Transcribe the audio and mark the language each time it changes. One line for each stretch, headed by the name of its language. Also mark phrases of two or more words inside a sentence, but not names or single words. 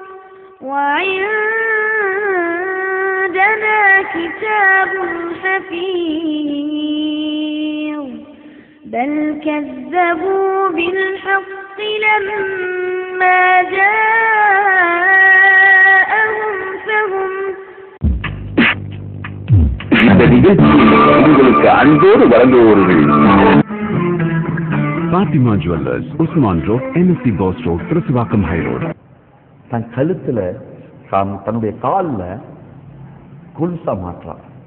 Arabic: وعندنا كتاب حفيظ بل كذبوا بالحق لما جاءهم فهم
Tamil: இந்த நிகழ்ச்சியை உங்களுக்கு அன்போடு வழங்குவோர்கள் பாத்திமா ஜுவல்லர்ஸ், உஸ்மான் ரோட், NSC பாஸ் ரோட், திருச்சிவாக்கம் ஹை ரோட். தன் கழுத்துல தன்னுடைய காலில் கொலுசா மாற்றார்.